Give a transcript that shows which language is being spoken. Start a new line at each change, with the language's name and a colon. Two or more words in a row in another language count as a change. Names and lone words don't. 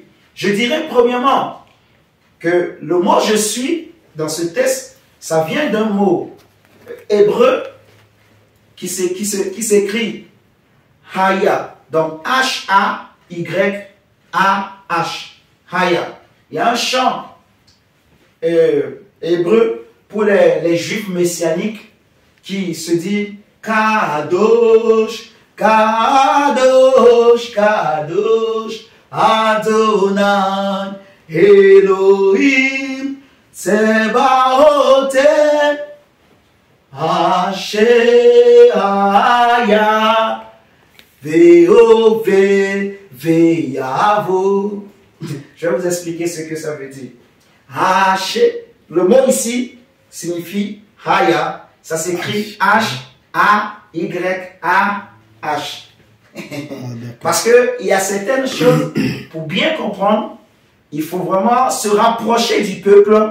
French: Je dirais premièrement que le mot je suis, dans ce texte, ça vient d'un mot hébreu qui s'écrit Haya. Donc H-A-Y-A-H. Haya. Il y a un chant hébreu pour les juifs messianiques qui se dit
Hebrew: קדוש קדוש קדוש אדוני אלוהים צבאות אשר היה והווה ויבוא.
French: Je vais vous expliquer ce que ça veut dire. Asher, le mot ici signifie Haya. Ça s'écrit H-A-Y-A-H. Parce qu'il y a certaines choses, pour bien comprendre, il faut vraiment se rapprocher du peuple.